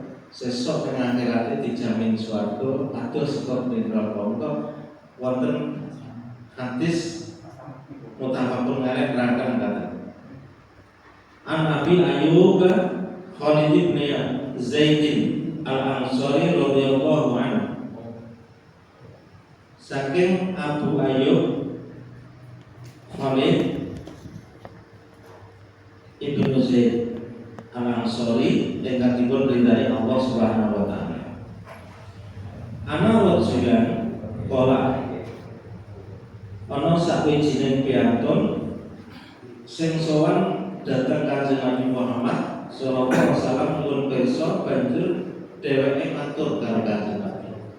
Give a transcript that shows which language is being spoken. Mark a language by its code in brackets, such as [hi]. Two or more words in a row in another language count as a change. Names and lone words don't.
[jv] sesuk teng akhirate dijamin swarga adoh saka neraka. Mengko wonten hadis [ar] متفق عليه [jv] nerangkan kata An Abi Ayyub Khalid bin Zaid Al-Ansari [ar] رضي الله عنه. [jv] Saking Abu Ayyub Khalid Ibnu Zaid Al-Ansari ingkang dipun ridhani Allah [ar] سبحانه وتعالى. أن رجلا قال [jv] ana sawijining piyantun sing sowan datang Kanjeng Nabi Muhammad [ar] صلى الله عليه وسلم [jv] nuwun pirsa banjur dheweke matur karo Kanjeng Nabi.